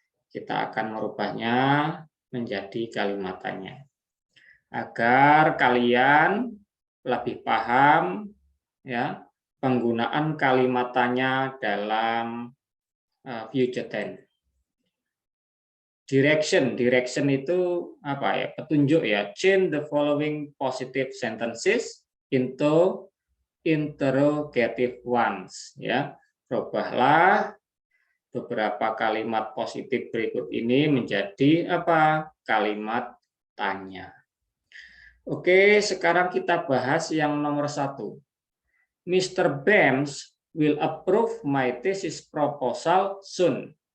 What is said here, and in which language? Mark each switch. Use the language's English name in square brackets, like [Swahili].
[Indonesian] Kita akan merubahnya menjadi kalimat tanya agar kalian lebih paham, ya, penggunaan kalimat tanya dalam future tense. Direction itu apa ya? Petunjuk, ya. [English] Change the following positive sentences into interrogative ones, ya. [Indonesian] Rubahlah beberapa kalimat positif berikut ini menjadi apa? Kalimat tanya. Oke, sekarang kita bahas yang nomor 1. [English] Mr. Bams will approve my thesis proposal soon.